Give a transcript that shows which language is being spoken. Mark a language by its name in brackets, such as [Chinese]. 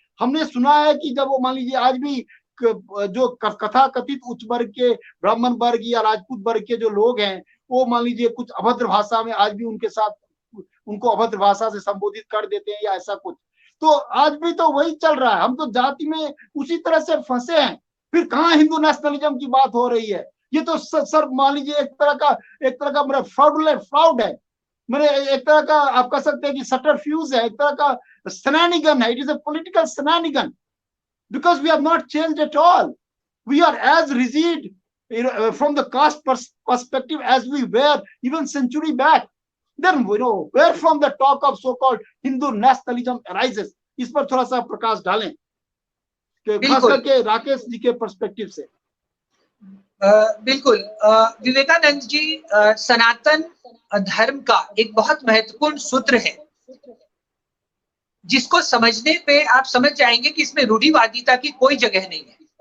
[Hindi] हमने सुना है कि जब वो मान लीजिए आज भी जो कथा कथित उच्च वर्ग के ब्राह्मण वर्ग या राजपूत वर्ग के जो लोग हैं, वो मान लीजिए कुछ अभद्र भाषा में आज भी उनके साथ उनको अभद्र भाषा से संबोधित कर देते हैं या ऐसा कुछ, तो आज भी तो वही चल रहा है। हम तो जाति में उसी तरह से फंसे हैं, फिर कहाँ हिंदू नेशनलिज्म की बात हो रही है? ये तो सर मान लीजिए एक तरह का मेरा फ्राउड है, मेरे एक तरह का आप कह सकते हैं कि सटरफ्यूज है, एक तरह का स्नैनिगन है। [English] It is a political shenanigan because we have not changed at all. We are as rigid from the caste perspective as we were even century back. Then where from the talk of so-called Hindu nationalism arises? [Hindi] इस पर थोड़ा सा प्रकाश डालें, खास करके राकेश जी के perspective से। बिल्कुल, विवेकानंद जी सनातन धर्म का एक बहुत महत्वपूर्ण सूत्र है, जिसको समझने पे आप समझ जाएंगे कि इसमें रूढ़िवादिता की कोई जगह नहीं है।